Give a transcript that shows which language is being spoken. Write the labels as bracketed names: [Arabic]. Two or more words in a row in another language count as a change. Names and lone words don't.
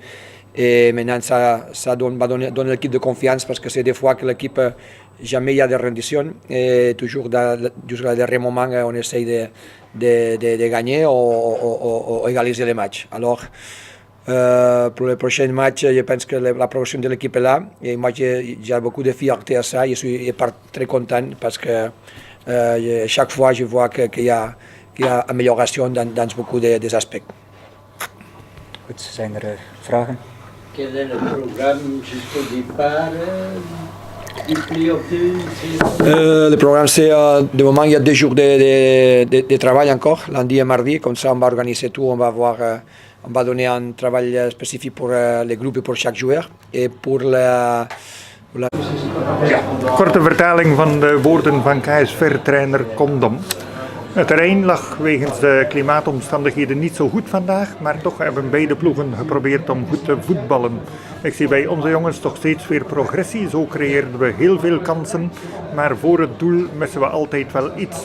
[French] Et maintenant, ça donne l'équipe de confiance parce que c'est des fois que l'équipe, jamais il y a de rendition et toujours jusqu'au dernier moment, on essaye de gagner ou égaliser les matchs. Alors, pour le prochain match, je pense que la progression de l'équipe est là et moi j'ai beaucoup de fierté à ça. Je suis très content parce que chaque fois je vois qu'il y a amélioration dans beaucoup des aspects. [Dutch] Goed, zijn er vragen? [French] Quel est le programme jusqu'au départ du play-off 2? Le programme, c'est de moment, il y a 2 jours de travail encore, lundi et mardi. Comme ça, on va organiser tout. On va donner un travail spécifique pour les groupes et pour chaque joueur. Et pour [Dutch] Korte vertaling van de woorden van KSV-trainer Kondom. Het terrein lag wegens de klimaatomstandigheden niet zo goed vandaag, maar toch hebben beide ploegen geprobeerd om goed te voetballen. Ik zie bij onze jongens toch steeds weer progressie, zo creëerden we heel veel kansen, maar voor het doel missen we altijd wel iets.